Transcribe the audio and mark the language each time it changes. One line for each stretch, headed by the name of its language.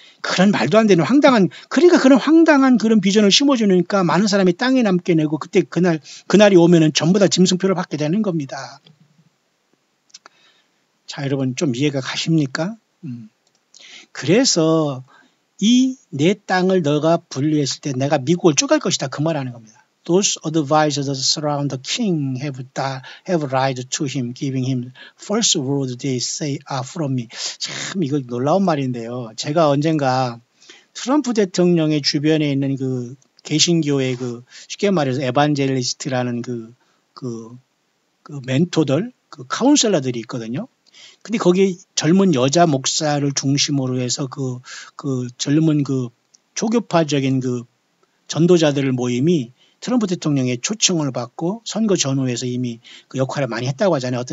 Korean: 그런 말도 안 되는 그러니까 그런 황당한 그런 비전을 심어주니까 많은 사람이 땅에 남게 내고 그때 그날이 오면은 전부 다 짐승표를 받게 되는 겁니다. 자, 여러분 좀 이해가 가십니까? 그래서 이 내 땅을 너가 분리했을 때 내가 미국을 쪼갤 것이다. 그 말하는 겁니다.
English: Those advisors that surround the king have lied to him, giving him false word they say are from me.
Korean: 참 이거 놀라운 말인데요. 제가 언젠가 트럼프 대통령의 주변에 있는 그 개신교의 그 쉽게 말해서 에반젤리스트라는 그 멘토들, 그 카운셀러들이 있거든요. 근데 거기에 젊은 여자 목사를 중심으로 해서 그 젊은 그 초교파적인 그 전도자들 모임이 트럼프 대통령의 초청을 받고 선거 전후에서 이미 그 역할을 많이 했다고 하잖아요.